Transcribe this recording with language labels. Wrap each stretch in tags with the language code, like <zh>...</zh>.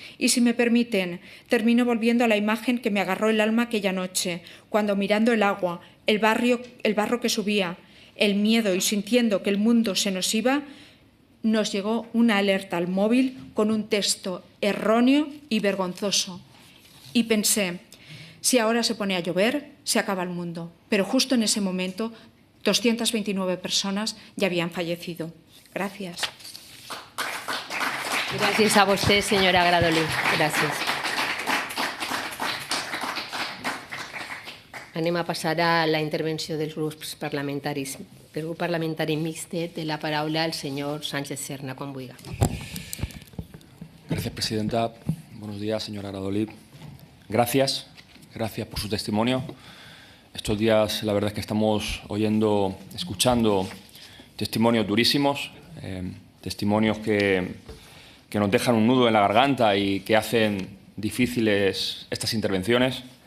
<es>Y si me permiten, termino volviendo a la imagen que me agarró el alma aquella noche, cuando mirando el agua, el barro que subía, el miedo y sintiendo que el mundo se nos iba, nos llegó una alerta al móvil con un texto erróneo y vergonzoso. Y pensé, si ahora se pone a llover, se acaba el mundo. Pero justo en ese momento, 229 personas ya habían fallecido. Gracias.</es> <ca>Gràcies a vostè, senyora Gradolí. Gràcies. Anem a passar a la intervenció dels grups parlamentaris. Per grup parlamentari mixte té la paraula el senyor Sánchez Serna, quan vulgui.</ca> <es>Gracias, presidenta. Buenos días, señora Gradolí. Gracias por su testimonio. Estos días, la verdad es que estamos escuchando testimonios durísimos, testimonios que nos dejan un nudo en la garganta y que hacen difíciles estas intervenciones.</es>